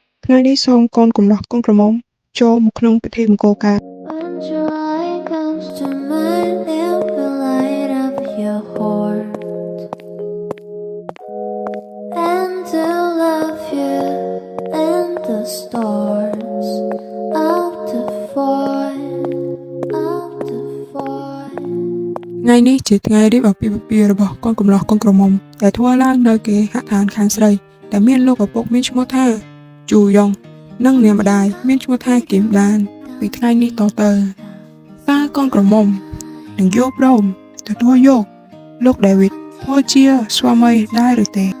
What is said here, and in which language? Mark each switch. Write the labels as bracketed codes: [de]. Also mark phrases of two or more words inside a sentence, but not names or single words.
[km] ថ្ងៃនេះសូមកូនកំឡោះកូនក្រមុំចូលមកក្នុងពិធីមង្គលការ [en] When July comes to mind, it will light up your heart and to love you and the stars out to find, out to find. [km] ថ្ងៃនេះជាថ្ងៃរៀបអាពាហ៍ពិពាហ៍របស់កូនកំឡោះកូនក្រមុំដែលធ្វើឡើងនៅគេហដ្ឋានខាងស្រីដែលមានលោកឪពុកមានឈ្មោះថាជូយ៉ុងនិងនាងម្ដាយមានឈ្មោះថាគីមដានពីថ្ងៃនេះតទៅតើកូនក្រមុំនឹងយកព្រមទទួលយកលោកដាវីតធ្វើជាស្វាមីដែរឬទេ